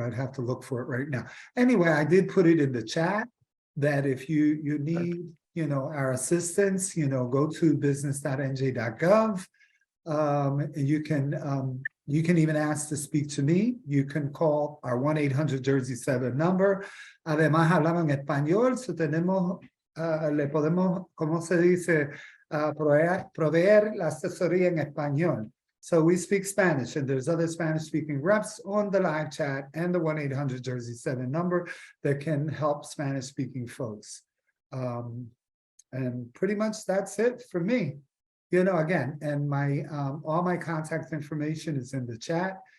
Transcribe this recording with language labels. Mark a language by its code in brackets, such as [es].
[en] I'd have to look for it right now. Anyway, I did put it in the chat that if you need, our assistance, go to business.nj.gov. And you can even ask to speak to me. You can call our 1-800-Jersey-7 number. [es] Además, hablamos en español, so tenemos, le podemos, ¿cómo se dice? Proveer la asesoría en español. [en] So we speak Spanish, and there's other Spanish-speaking reps on the live chat and the 1-800-Jersey-7 number that can help Spanish-speaking folks. And pretty much that's it for me. Again, and my all my contact information is in the chat.